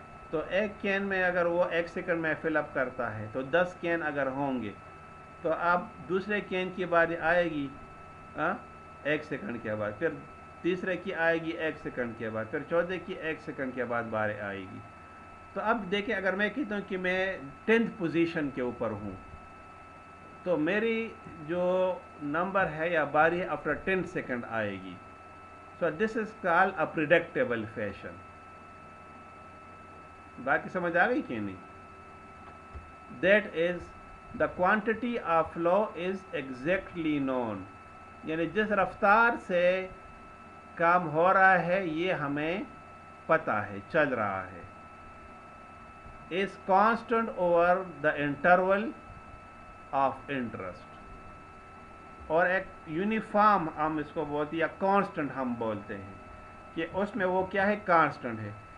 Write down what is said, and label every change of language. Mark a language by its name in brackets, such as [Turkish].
[Urdu] تو ایک کین میں اگر وہ 1 سیکنڈ میں فل اپ کرتا ہے تو 10 کین اگر ہوں گے تو اب دوسرے کین کی باری آئے گی 1 سیکنڈ کے بعد، پھر تیسرے کی آئے گی 1 سیکنڈ کے بعد، پھر چوتھے کی 1 سیکنڈ کے بعد باری آئے گی. تو اب دیکھیں اگر میں کہتا ہوں کہ میں 10th پوزیشن کے اوپر ہوں تو میری جو نمبر ہے یا باری ہے [English] after 10 second [Urdu] آئے گی. [English] So this is call a predictable fashion. [Urdu] باقی سمجھ آ گئی کہ نہیں؟ [English] That is the quantity of flow is exactly known. [Urdu] یعنی جس رفتار سے کام ہو رہا ہے یہ ہمیں پتہ ہے، چل رہا ہے. [English] Is constant over the interval of interest. [Urdu] اور ایک یونیفارم ہم اس کو بولتے ہیں یا کانسٹنٹ ہم بولتے ہیں کہ اس میں وہ کیا ہے، کانسٹنٹ ہے.